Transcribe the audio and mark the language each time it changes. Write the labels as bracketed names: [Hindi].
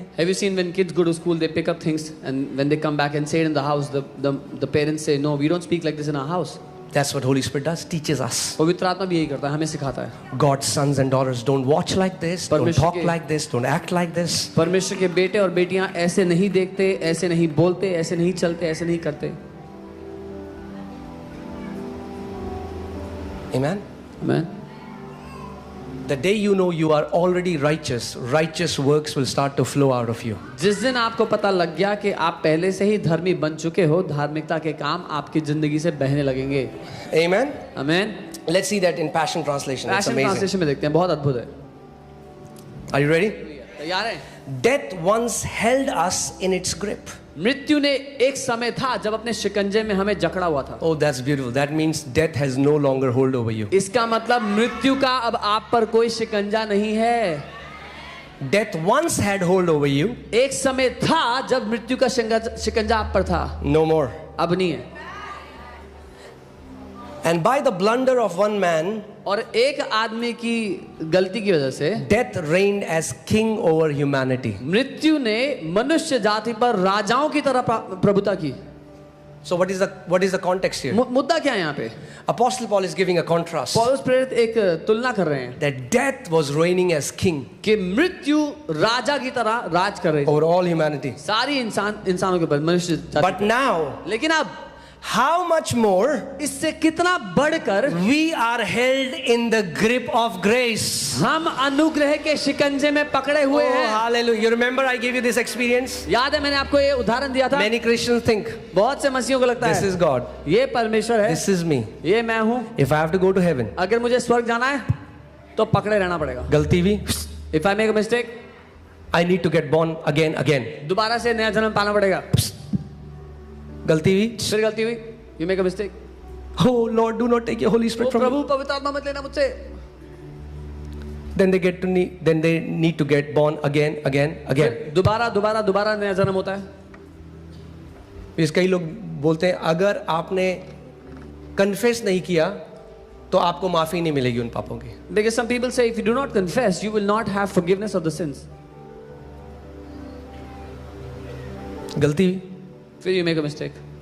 [English] Have you seen when kids go to school, they pick up things, and when they come back and say it in the house, the parents say, no, we don't speak like this in our house. That's what Holy Spirit does, teaches us. [Hindi] पवित्र आत्मा भी यही करता है, हमें सिखाता है. [English] God's sons and daughters don't watch like this, don't talk like this, don't act like this. [Hindi] परमेश्वर के बेटे और बेटियां ऐसे नहीं देखते, ऐसे नहीं बोलते, ऐसे नहीं चलते, ऐसे नहीं करते. [English] Amen. Amen. The day you know you are already righteous, righteous works will start to flow out of you. [Hindi] जिस दिन आपको पता लग गया कि आप पहले से ही धर्मी बन चुके हो, धार्मिकता के काम आपकी जिंदगी से बहने लगेंगे. [English] Amen. Amen. Let's see that in Passion Translation. It's Passion amazing. [Hindi] Translation में देखते हैं, बहुत अद्भुत है. [English] Are you ready? [Hindi] तैयार हैं? [English] Death once held us in its grip. [Hindi] मृत्यु ने एक समय था जब अपने शिकंजे में हमें जकड़ा हुआ था. [English] Oh, that's beautiful. That means death has no longer hold over you. [Hindi] इसका मतलब मृत्यु का अब आप पर कोई शिकंजा नहीं है. [English] Death once had hold over you. [Hindi] एक समय था जब मृत्यु का शिकंजा आप पर था. [English] No more. [Hindi] अब नहीं है. [English] And by the blunder of one man, [Hindi] और एक आदमी की गलती की वजह से [English] death reigned as king over humanity. [Hindi] मृत्यु ने मनुष्य जाति पर राजाओं की तरह प्रभुता की. [English] So what is the context here? [Hindi] मुद्दा क्या है यहाँ पे? [English] Apostle Paul is giving a contrast. [Hindi] पौलुस प्रेरित एक तुलना कर रहे हैं [English] That death was reigning as king [Hindi] कि मृत्यु राजा की तरह राज कर रही थी [English] over all humanity. [Hindi] सारी इंसानों के ऊपर, मनुष्य जाति [English] But now, [Hindi] लेकिन अब [English] how much more [Hindi] इससे कितना बढ़कर [English] we are held in the grip of grace. [Hindi] हम अनुग्रह के शिकंजे में पकड़े हुए [English] Oh, [Hindi] हैं. [English] hallelujah. You remember I gave you this experience? [Hindi] याद है मैंने आपको ये उदाहरण दिया था. [English] Many Christians think, [Hindi] बहुत से मसीहों को लगता [English] this [Hindi] है [English] is God, [Hindi] ये परमेश्वर है, [English] this is me. [Hindi] ये मैं हूँ. [English] If I have to go to heaven, [Hindi] अगर मुझे स्वर्ग जाना है तो पकड़े रहना पड़ेगा. गलती भी, [English] If I make a mistake, I need to get born again. [Hindi] दोबारा से नया जन्म पाना पड़ेगा. गलती भी, फिर गलती हुई, [English] you make a mistake. oh Lord, do not take your Holy [Hindi] O [English] Spirit from me. [Hindi] प्रभु पवित्र आत्मा मत लेना मुझसे. [English] Then they need to get born again. [Hindi] फिर दोबारा नया जन्म होता है. इस कई लोग बोलते हैं अगर आपने कन्फेस नहीं किया तो आपको माफी नहीं मिलेगी उन पापों की. [English] Because some people say if you do not confess, you will not have forgiveness of the sins. [Hindi] गलती, [English] फिर you make a mistake.